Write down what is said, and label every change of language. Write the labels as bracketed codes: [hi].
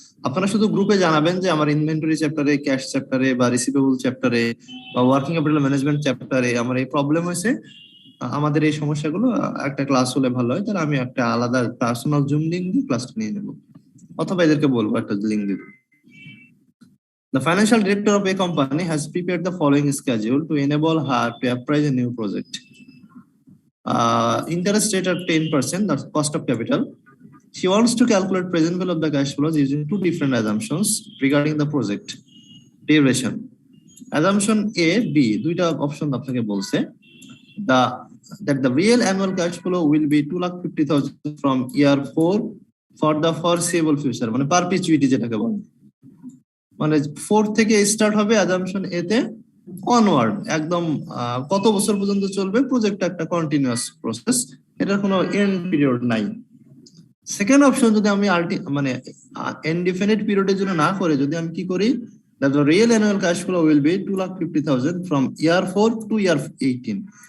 [bn] আপনারা শুধু গ্রুপে জানাবেন যে আমার ইনভেন্টরি চ্যাপ্টারে, ক্যাশ চ্যাপ্টারে বা রিসিভেবল চ্যাপ্টারে বা ওয়ার্কিং ক্যাপিটাল ম্যানেজমেন্ট চ্যাপ্টারে আমার এই প্রবলেম হয়েছে, আমাদের এই সমস্যাগুলো একটা ক্লাস হলে ভালো হয়, তাহলে আমি একটা আলাদা পার্সোনাল জুম লিংক দিয়ে ক্লাসটা নিয়ে নেবো, অথবা এদেরকে বলবো একটা লিংক দিতে। [en] The financial director of a company has prepared the following schedule to enable her to appraise a new project. Interest rate at 10%, that's cost of capital. She wants to calculate present value of the cash flows using 2 different assumptions regarding the project duration. [bn] Assumption A, B, দুইটা option আপনাকে বলছে। [en] That the real annual cash flow will be 2,50,000 from year 4 for the foreseeable future, [bn] মানে perpetuity যেটাকে বলে, মানে 4 থেকে start হবে assumption এ তে অনওয়ার্ড, একদম কত বছর পর্যন্ত চলবে প্রজেক্টটা, একটা কন্টিনিউয়াস প্রসেস, এটার কোনো এন্ড পিরিয়ড নাই। সেকেন্ড অপশন যদি আমি মানে ইনডিফিনিট পিরিয়ডের জন্য না করে যদি আমি কি করি, [en] that the real annual cash flow will be 2,50,000 from year 4 to year 18.